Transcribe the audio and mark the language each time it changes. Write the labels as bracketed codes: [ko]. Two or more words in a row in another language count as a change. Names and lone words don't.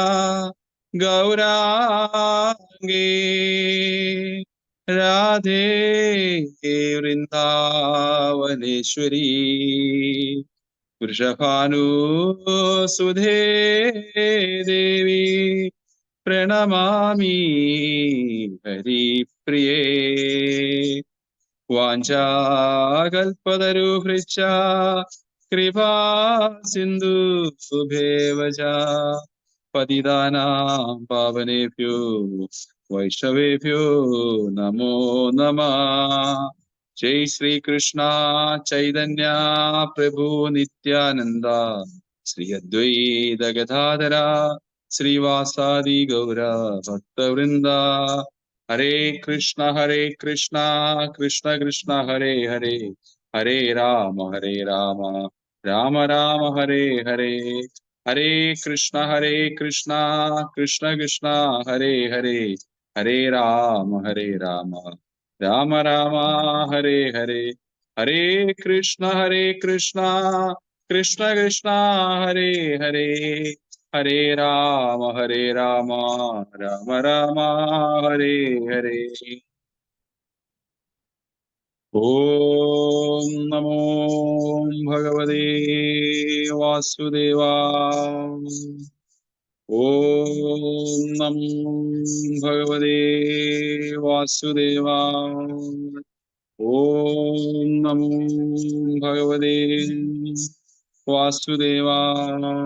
[sa] ഗൗരാംഗേ രാധേ വൃന്ദാവനേശ്വരി വൃഷഭാനുസുധേ ദേവി പ്രണമാമി ഹരിപ്രിയേ വാഞ്ചാകൽപതരുഭൃച്ഛ കൃപാ സിന്ധുഭേവ ച പതിതാനാം പാവനേഭ്യോ വൈഷ്ണവേഭ്യോ നമോ നമഃ. ജയ് ശ്രീകൃഷ്ണ ചൈതന്യ പ്രഭു നിത്യാനന്ദ ശ്രീ അദ്വൈത ഗദാധര ശ്രീവാസാദി ഗൗര ഭക്തവൃന്ദ. ഹരേ കൃഷ്ണ കൃഷ്ണ കൃഷ്ണ ഹരേ ഹരേ, ഹരേ രാമ രാമ രാമ ഹരേ ഹരേ. ഹരേ കൃഷ്ണ കൃഷ്ണ കൃഷ്ണ ഹരേ ഹരേ, ഹരേ രാമ രാമ രാമ ഹരേ ഹരേ. ഹരേ കൃഷ്ണ കൃഷ്ണ കൃഷ്ണ ഹരേ ഹരേ, ഹരേ രാമ രാമ രാമ ഹരേ ഹരേ. ഓം നമോ ഭഗവതേ വാസുദേവായ. ഓം നമോ ഭഗവതേ വാസുദേവായ. ഓം നമോ ഭഗവതേ വാസുദേവായ.